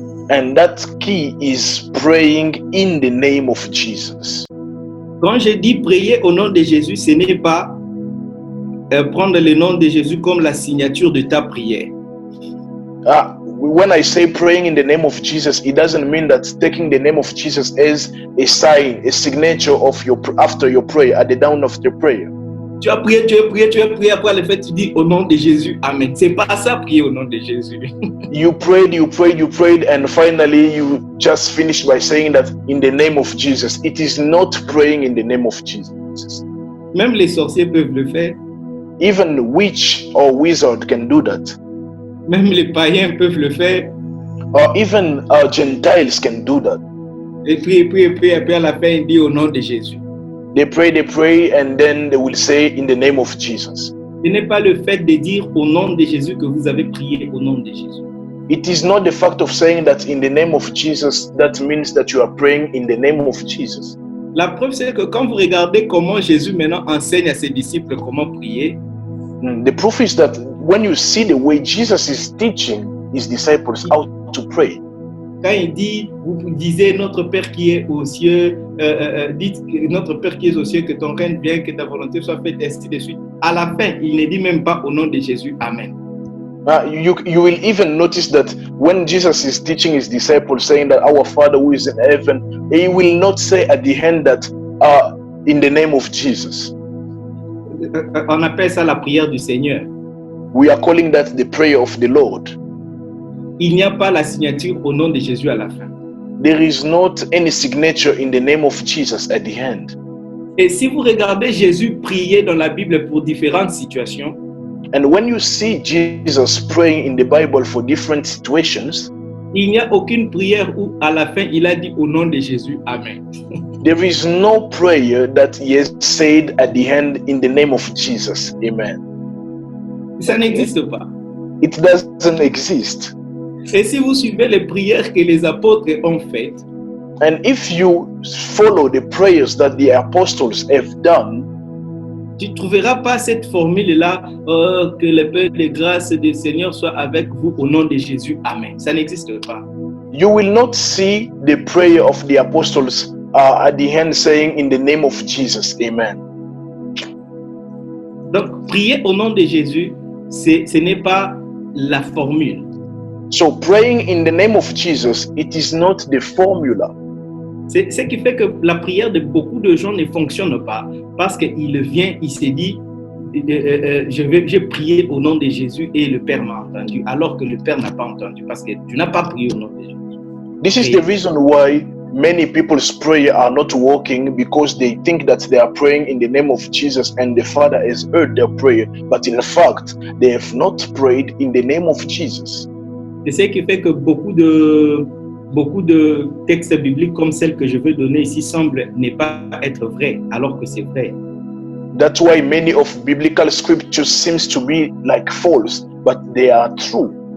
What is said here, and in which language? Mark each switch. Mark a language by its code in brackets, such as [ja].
[en] And that key is praying in the name of Jesus. [fr] Quand je dis prier au nom de Jésus, ce n'est pas prendre le nom de Jésus comme la signature de ta prière. [en] When I say praying in the name of Jesus, it doesn't mean that taking the name of Jesus as a sign, a signature of after your prayer, at the down of your prayer. [fr] Tu as prié, après le fait, tu dis au nom de Jésus, Amen. C'est pas ça, prier au nom de Jésus. [en] You prayed, and finally you just finished by saying that in the name of Jesus. It is not praying in the name of Jesus. [fr] Même les sorciers peuvent le faire. [en] Even witch or wizard can do that. [fr] Même les païens peuvent le faire. [en] Or even Gentiles can do that. [fr] Et puis à la fin, ils disent au nom de Jésus. [en] They pray, and then they will say in the name of Jesus. [fr] Ce n'est pas le fait de dire au nom de Jésus que vous avez prié au nom de Jésus. [en] It is not the fact of saying that in the name of Jesus, that means that you are praying in the name of Jesus. [fr] La preuve, c'est que quand vous regardez comment Jésus maintenant enseigne à ses disciples comment prier, [en] the proof is that when you see the way Jesus is teaching his disciples how to pray, [fr] quand il dit, vous disiez notre Père qui est aux cieux, dites notre Père qui est aux cieux, que ton règne vienne, que ta volonté soit faite, ainsi de suite. À la fin, il ne dit même pas au nom de Jésus, Amen. [en] You will even notice that when Jesus is teaching his disciples, saying that our Father who is in heaven, he will not say at the end that in the name of Jesus. [fr] On appelle ça la prière du Seigneur. [en] We are calling that the prayer of the Lord. [fr] Il n'y a pas la signature au nom de Jésus à la fin. [en] There is not any signature in the name of Jesus at the end. [fr] Et si vous regardez Jésus prier dans la Bible pour différentes situations, [en] and when you see Jesus praying in the Bible for different situations, [fr] il n'y a aucune prière où à la fin il a dit au nom de Jésus, Amen. [en] There is no prayer that he has said at the end in the name of Jesus, Amen. [fr] Ça n'existe pas. [en] It doesn't exist. [fr] Et si vous suivez les prières que les apôtres ont faites, [en] and if you follow the prayers that the apostles have done, [fr] tu ne trouveras pas cette formule-là, que le paix de grâce du Seigneur soit avec vous au nom de Jésus, Amen. Ça n'existe pas. [en] You will not see the prayer of the apostles at the end saying in the name of Jesus, Amen. [fr] Donc, prier au nom de Jésus, ce n'est pas la formule. [en] So praying in the name of Jesus, it is not the formula. [fr] C'est ce qui fait que la prière de beaucoup de gens ne fonctionne pas parce qu'il vient, il s'est dit, j'ai prié au nom de Jésus et le Père m'a entendu, alors que le Père n'a pas entendu parce que tu n'as pas prié au nom de Jésus. [en] This is the reason why many people's prayer are not working, because they think that they are praying in the name of Jesus and the Father has heard their prayer, but in fact, they have not prayed in the name of Jesus. [fr] C'est ce qui fait que beaucoup de textes bibliques comme celle que je veux donner ici semblent ne pas être vrais, alors que c'est vrai. [en] That's why many of biblical scriptures seems to be like false, but they are true.